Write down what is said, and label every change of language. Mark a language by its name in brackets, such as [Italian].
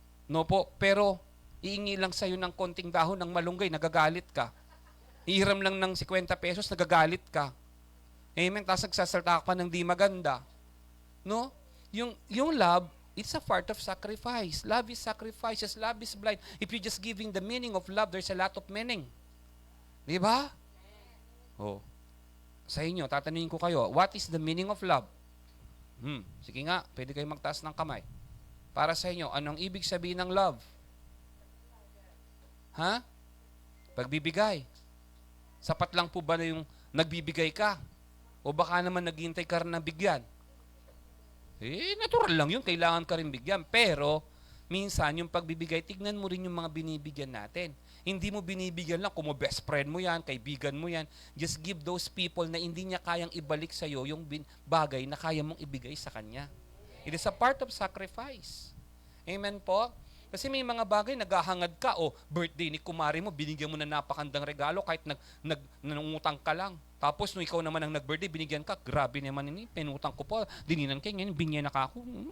[Filipino] No po, pero iingi lang sa'yo ng konting dahon ng malunggay, nagagalit ka. Ihiram lang ng 50 pesos, nagagalit ka. Amen? Tapos nagsasalta ka pa ng di maganda. No? [English] Yung love, it's a part of sacrifice. Love is sacrifices. Love is blind. If you're just giving the meaning of love, there's a lot of meaning. [Filipino] Di ba? Oh. Sa inyo, tatanungin ko kayo, [English] what is the meaning of love? [Filipino] Sige nga, pwede kayo magtaas ng kamay. Para sa inyo, anong ibig sabihin ng love? Ha? Pagbibigay. Sapat lang po ba na yung nagbibigay ka? O baka naman naghihintay ka rin na bigyan? Eh, natural lang yun. Kailangan ka rin bigyan. Pero, minsan, yung pagbibigay, tignan mo rin yung mga binibigyan natin. Hindi mo binibigyan lang kung mo best friend mo yan, kaibigan mo yan. [English] Just give those people [Filipino] na hindi niya kayang ibalik sa'yo yung bagay na kaya mong ibigay sa kanya. [English] It is a part of sacrifice. [Filipino] Amen po? Kasi may mga bagay, naghahangad ka, o birthday ni kumari mo, binigyan mo na napakandang regalo kahit nangungutang ka lang. Tapos, nung ikaw naman ang nag-birthday, binigyan ka, grabe naman ini, pinutang ko pa, dininan kayo, ngayon, binigyan na ka ako.